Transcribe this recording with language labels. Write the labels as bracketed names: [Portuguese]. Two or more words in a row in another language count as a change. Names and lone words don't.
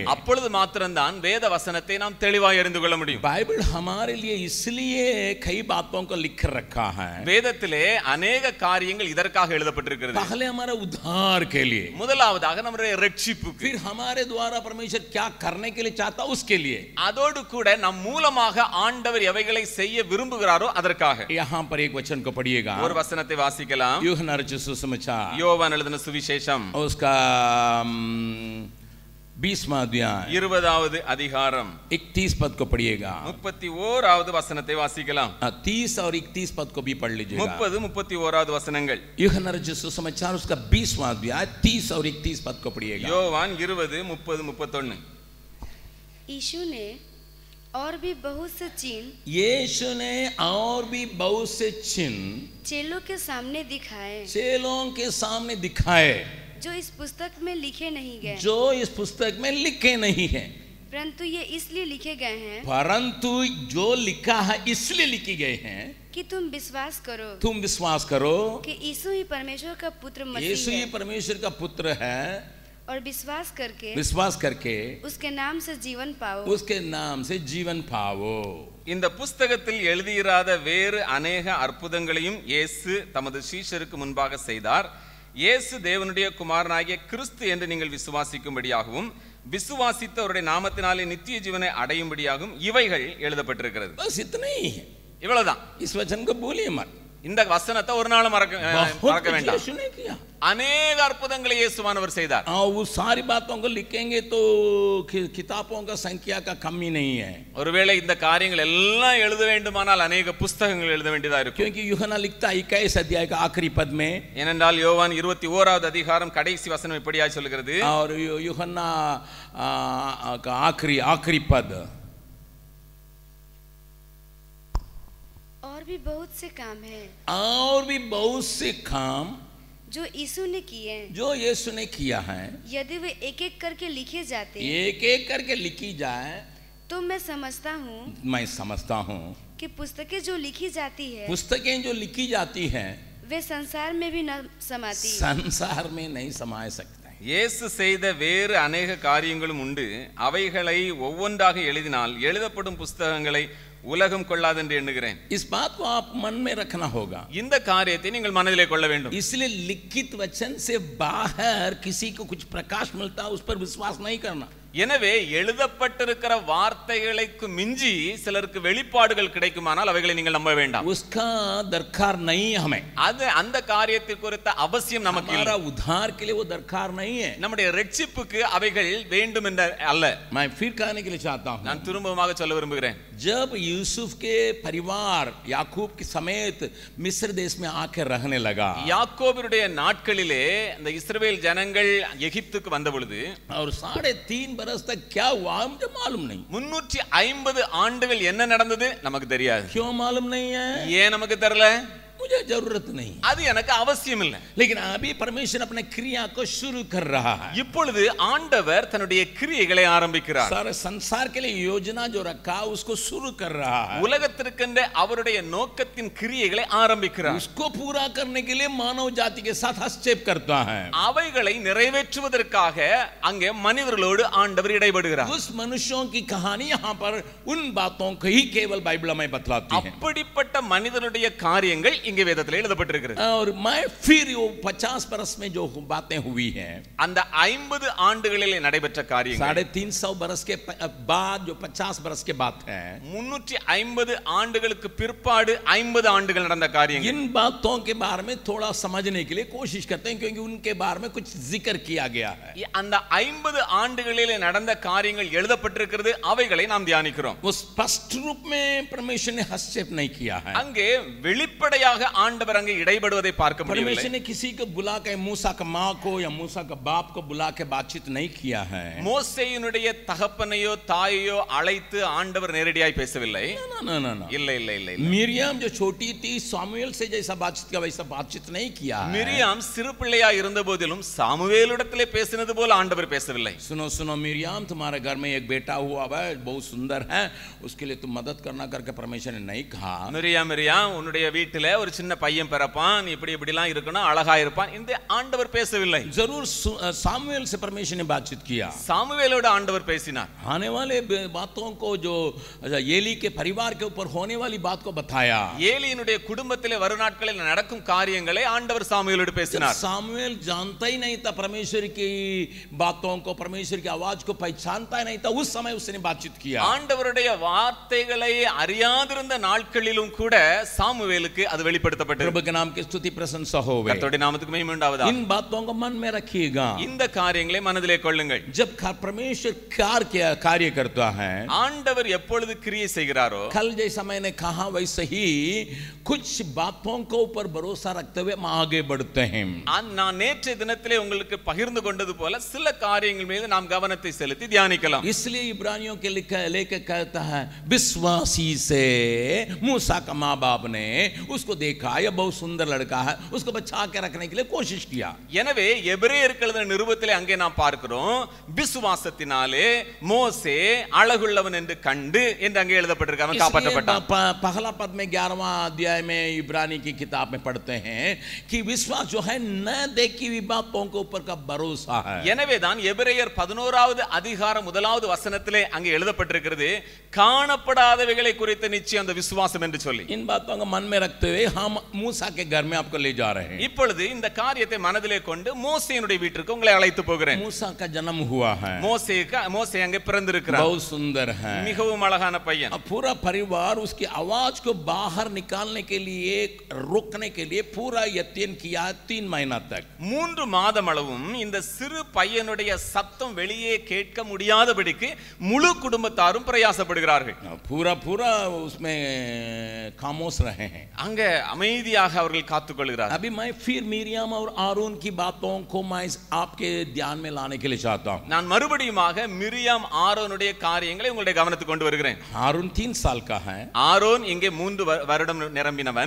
[Tamil] அப்பொழுது மாத்திரம்தான் வேத வசனத்தை நாம் தெளிவாக அறிந்து கொள்ள முடியும். [Hindi] बाइबल हमारे लिए इसलिए कई बातों को लिख रखा है. [Tamil] வேதத்திலே अनेक காரியங்கள் இதற்காக எழுதப்பட்டிருக்கிறது. [Hindi] पहले हमारे उद्धार के लिए, [Tamil] முதலாவதாக நம்முடைய ரட்சிப்புக்கு, [Hindi] फिर हमारे द्वारा परमेश्वर क्या करने के लिए चाहता उसके लिए, [Tamil] அதோடு கூட நம் மூலமாக ஆண்டவர் எவைகளை செய்ய விரும்புகிறாரோ அதற்காக. [Hindi] यहाँ पर एक वचन को पढ़िएगा, [Tamil] ஒரு வசனத்தை வாசிக்கலாம். [Hindi] यूहन्ना रचित सुसमाचार, [Tamil] யோவான் எழுதின சுவிசேஷம் [Hindi] उसका 20वां अध्याय [Tamil] 20வது அதிகாரம் [Hindi] 31 पद को पढ़िएगा, [Tamil] 31வது வசனத்தை வாசிக்கலாம். [Hindi] 30 और 31 पद को भी पढ़ लीजिएगा. [Tamil] 30, 31வது வசனங்கள். [Hindi] यूहन्ना रचित सुसमाचार उसका 20वां अध्याय 30 और 31 पद को पढ़िएगा. [Tamil] யோவான் 20, 30, 31. [Hindi] यीशु ने और भी बहुत से चिन्ह यीशु ने और भी बहुत से चिन्ह चेलों के सामने दिखाए, चेलों के सामने दिखाए, जो इस पुस्तक में लिखे नहीं गए, जो इस पुस्तक में लिखे नहीं हैं, परंतु ये इसलिए लिखे गए हैं परंतु जो लिखा है इसलिए लिखे गए हैं कि तुम विश्वास करो तुम विश्वास करो कि यीशु ही परमेश्वर का पुत्र यीशु मसीह ही है, परमेश्वर का पुत्र है, और विश्वास करके उसके नाम से जीवन पाओ, उसके नाम से जीवन पाओ. [Tamil] இந்த புஸ்தகத்தில் எழுதியிராத வேறு அநேக அற்புதங்களையும் இயேசு தமது சீஷருக்கு முன்பாக செய்தார். இயேசு தேவனுடைய குமாரனாகிய கிறிஸ்து என்று நீங்கள் விசுவாசிக்கும்படியாகவும் விசுவாசித்து அவருடைய நாமத்தினாலே நித்திய ஜீவனை அடையும்படியாகவும் இவைகள் எழுதப்பட்டிருக்கிறது. [Hindi] बस इतना ही है. [Tamil] இவ்வளவுதான். [Hindi] इस वचन को भूलिए मत. [Tamil] இந்த வசனத்தை ஒரு நாளும் மறக்க வேண்டாம். [Hindi] यीशु ने किया [Tamil] अनेक அற்புதங்களை இயேசுவானவர் செய்தார். [Hindi] वो सारी बातों को लिखेंगे तो किताबों का संख्या का कमी नहीं है. [Tamil] ஒருவேளை இந்த காரியங்கள் எல்லாம் எழுத வேண்டுமானால் अनेक புத்தகங்கள் எழுத வேண்டியதா இருக்கும். [Hindi] क्योंकि यूहन्ना लिखता है 21 अध्याय का आखिरी पद में, [Tamil] ஏனென்றால் யோவான் 21வது அதிகாரம் கடைசி வசனம் இப்படியாய் சொல்கிறது. [Hindi] और यूहन्ना का आखिरी पद, और भी बहुत से काम है, और भी बहुत से काम जो यीशु ने किए, जो यीशु ने किया है, यदि वे एक एक करके लिखे जाते एक एक करके लिखी जाए तो मैं समझता हूँ कि पुस्तकें जो लिखी जाती है पुस्तकें जो लिखी जाती हैं वे संसार में भी न समाती, संसार में नहीं समा सकते. [Tamil] இயேசு செய்த வேறு அநேக காரியங்களும் உண்டு. அவைகளை ஒவ்வொன்றாக எழுதினால் எழுதப்படும் புஸ்தகங்களை உலகம் கொள்ளாது என்று எண்ணுகிறேன். [Hindi] इस बात को आप मन में रखना होगा. [Tamil] இந்த காரியத்தை நீங்கள் மனதிலே கொள்ள வேண்டும். [Hindi] इसलिए लिखित वचन से बाहर किसी को कुछ प्रकाश मिलता उस पर विश्वास नहीं करना. [Tamil] எனவே எழுதப்பட்டிருக்கிற வார்த்தைகளுக்கு மிஞ்சி சிலருக்கு வெளிப்பாடுகள் கிடைக்குமானால் அவைகளை நீங்கள் நம்ப வேண்டாம். [Hindi] उसका दरकार नहीं है हमें. [Tamil] அது அந்த காரியத்தை குறித்த அவசியம் நமக்கு இல்லை. [Hindi] हमारा उद्धार के लिए वो दरकार नहीं है. [Tamil] நம்முடைய ரட்சிப்புக்கு அவைகள் வேண்டும் என்ற அல்ல. [Hindi] मैं फिर कहने के लिए चाहता हूं, [Tamil] நான் திரும்பமாக சொல்ல விரும்புகிறேன். [Hindi] जब यूसुफ के परिवार याकूब के समेत मिस्र देश में आकर रहने लगा, [Tamil] யாக்கோபுடைய நாட்களிலே இந்த இஸ்ரவேல் ஜனங்கள் எகிப்துக்கு வந்த பொழுது, [Hindi] और 3.5 बरस तक क्या हुआ मुझे मालूम नहीं. [Tamil] 350 ஆண்டுகள் என்ன நடந்தது நமக்கு தெரியாது. [Hindi] क्यों मालूम नहीं है? [Tamil] ஏன் நமக்கு தெரியல? [Hindi] मुझे जरूरत नहीं, [Tamil] அது எனக்கு அவசியம் இல்லை. [Hindi] लेकिन अभी परमेश्वर अपने क्रिया को शुरू कर रहा है. [Tamil] இப்பொழுது ஆண்டவர் தன்னுடைய கிரியைகளை ஆரம்பிக்கிறார். [Hindi] सारे संसार के लिए योजना जो रखा उसको शुरू कर रहा है. [Tamil] உலகத்திற்கென்ற அவருடைய நோக்கத்தின் கிரியைகளை ஆரம்பிக்கிறார். [Hindi] उसको पूरा करने के लिए मानव जाति के साथ हस्तक्षेप करता है. [Tamil] அவைகளை நிறைவேற்றுவதற்காக அங்கே மனிதர்களோடு ஆண்டவர் இடைபடுகிறார். [Hindi] उस मनुष्यों की कहानी यहाँ पर उन बातों को ही केवल बाइबल में बतलाती है. [Tamil] அப்படிப்பட்ட மனிதனுடைய காரியங்கள் இங்கே வேதத்தில் எழுதப்பட்டிருக்கிறது. [Hindi] और मैं फिर वो 50 बरस में जो बातें हुई हैं, [Tamil] அந்த 50 ஆண்டுகளிலே நடைபெற்ற காரியங்கள், [Hindi] 350 बरस के बाद जो 50 बरस के बाद है, [Tamil] 350 ஆண்டுகளுக்கு பிற்பாடு 50 ஆண்டுகள் நடந்த காரியங்கள், [Hindi] इन बातों के बारे में थोड़ा समझने के लिए कोशिश करते हैं क्योंकि उनके बारे में कुछ जिक्र किया गया है. [Tamil] அந்த 50 ஆண்டுகளிலே நடந்த காரியங்கள் எழுதப்பட்டிருக்கிறது. அவைகளை நாம் தியானிக்கிறோம். [Hindi] वो स्पष्ट रूप में परमेश्वर ने हस्तक्षेप नहीं किया है. [Tamil] அங்கே வெளிப்படையாக ஆண்டவர் அங்கே இடைபடுவதை பார்க்க முடியவில்லை. [Hindi] परमेश्वर ने किसी को बुला के मूसा का माँ को या मूसा का बाप को बुला के बातचीत नहीं किया है. [Tamil] மோசேயினுடைய தகப்பனையோ தாயையோ அழைத்து ஆண்டவர் நேரடியாய் பேசவில்லை. இல்லை இல்லை இல்லை. [Hindi] मिरियम जो छोटी थी सामुएल से जैसा बातचीत किया वैसा बातचीत नहीं किया. [Tamil] மிரியாம் சிறு பிள்ளையா இருந்த போதிலும் சாமுவேலிடத்திலே பேசினது போல ஆண்டவர் பேசவில்லை. [Hindi] सुनो सुनो मिरियम, तुम्हारे घर में एक बेटा हुआ है बहुत सुंदर है, उसके लिए तुम मदद करना करके परमेश्वर ने नहीं कहा. [Tamil] மிரியாம் மிரியாம், உன்னுடைய வீட்டிலே ஒரு சின்ன பையன் பிறப்பான், இப்படி இப்படிலாம் இருக்கணும், அழகா இருப்பான், இந்த ஆண்டவர் பேசவில்லை. [Hindi] जरूर सामुएल से परमेश्वर ने बातचीत किया, [Tamil] சாமுவேலோட ஆண்டவர் பேசினார். [Hindi] आने वाले बातों को जो एली के परिवार के ऊपर होने वाली बात को बताया. [Tamil] ஏலியினுடைய குடும்பத்திலே வரும் நாட்களில் நடக்கும் காரியங்களை ஆண்டவர் சாமுவேலோடு பேசினார். [Hindi] सामुएल जानता ही नहीं था परमेश्वर की बातों को, परमेश्वर की आवाज को पहचानता ही नहीं था, उस समय उसने बातचीत किया. [Tamil] ஆண்டவருடைய வார்த்தைகளை அறியாதிருந்த நாட்களிலும் கூட சாமுவேலுக்கு அது வெளிப்படுத்தப்பட்டது. [Hindi] प्रभु के नाम की स्तुति प्रशंसा होवे. [Tamil] கர்த்தருடைய நாமத்துக்கு மகிமை உண்டாவதாக. [Hindi] इन बातों को मन में रखिएगा. [Tamil] இந்த காரியங்களை மனதிலே கொள்ளுங்கள். [Hindi] जब परमेश्वर कार्य करता है, [Tamil] ஆண்டவர் எப்பொழுது கிரியை செய்கிறாரோ, [Hindi] कल जैसा मैंने कहा वैसे ही कुछ बातों को ऊपर भरोसा रखते हुए हम आगे बढ़ते हैं. [Tamil] நான் நேற்றைய தினத்திலே உங்களுக்கு பகிர்ந்து கொண்டது போல சில காரியங்கள் மீது நாம் கவனத்தை செலுத்தி தியானிக்கலாம். [Hindi] इसलिए इब्रानियों के लेकर कहता है, विश्वासी से मूसा का माँ बाप ने उसको देखा, यह बहुत सुंदर लड़का है, उसको बचा के रखने के लिए कोशिश किया. [Tamil] எனவே எபிரேயருக்கு எழுதின நிருபத்திலே அங்கே நாம் பார்க்கிறோம், விசுவாசத்தினாலே மோசே அழகுள்ளவன் என்று கண்டு என்று அங்கே எழுதப்பட்டிருக்கு, அவன் காப்பாற்றப்பட்டான். [Hindi] पहला पद में 11वां अध्याय में इब्रानी की किताब में पढ़ते हैं कि विश्वास जो है न देखी हुई बातों के ऊपर का भरोसा है. [Tamil] எனவே தான் எபிரேயர் 11வது அதிகாரம் 1வது வசனத்திலே அங்கே எழுதப்பட்டிருக்கிறது, காணப்படாதவைகளை குறித்த நிச்சயம் அந்த விசுவாசம் என்று சொல்லி. [Hindi] इन बातों को मन में रखते हुए हम मूसा के घर में आपको ले जा रहे हैं. [Tamil] இப்பொழுது இந்த காரியத்தை மனதிலே கொண்டு மோசேயினுடைய வீட்டிற்கு உங்களை அழைத்து போகிறேன். [Hindi] मूसा का जन्म हुआ है. [Tamil] மோசே அங்கே பிறந்திருக்கிறார். [Hindi] बहुत सुंदर है, [Tamil] மிகவும் அழகான பையன். [Hindi] पूरा परिवार उसकी आवाज को बाहर निकालने के लिए, रोकने के लिए पूरा यत्न किया 3 महीना तक. [Tamil] 3 மாதம் அளவும் இந்த சிறு பையனுடைய சத்தம் வெளியே கேட்க முடியாதபடிக்கு முழு குடும்பத்தாரும் பிரயாசப்படுகிறார்கள். [Hindi] पूरा उसमें खामोश रहे हैं. [Tamil] அங்க அமைதியாக அவர்கள் காத்துக்கொள்கிறார்கள். [Hindi] अभी मैं फिर मिरियम और आरोन की बातों को मैं आपके ध्यान में लाने के लिए चाहता हूं. [Tamil] நான் மறுபடியுமாக மிரியாம் ஆரோனுடைய காரியங்களை உங்களுடைய கவனத்துக்கு கொண்டு வருகிறேன். [Hindi] आरोन 3 साल का है. [Tamil] ஆரோன் இங்கே 3 வருடம் நிரம்பினவன்.